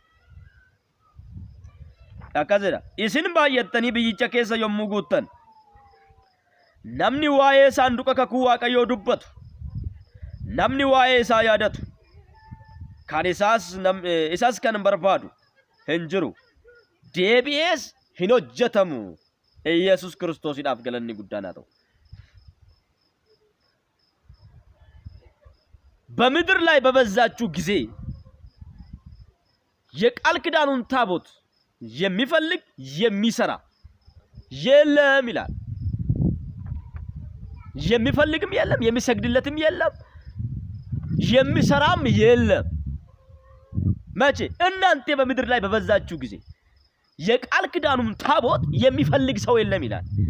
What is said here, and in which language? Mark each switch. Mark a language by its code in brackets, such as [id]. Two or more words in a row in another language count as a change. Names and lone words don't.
[om] akkas jedha isin baay'attanii biyyicha keessa yommuu guuttan namni waa'ee saanduqa kakuu Waaqayyoo dubbatu namni waa'ee isaa yaadatu kan isas kan barbaadu hin jiru deebi'ees hin hojjetamu Yesuus Kiristoosiidhaaf galanni guddaan haa ta'u [am] በምድር ላይ በበዛችሁ ጊዜ የቃል ኪዳኑን ታቦት የሚፈልግ የሚሰራ የለም ይላል የሚፈልግም የለም የሚሰግድለትም የለም የሚሰራም የለም መቼ እናንተ በምድር ላይ በበዛችሁ ጊዜ የቃል ኪዳኑን ታቦት የሚፈልግ ሰው የለም ይላል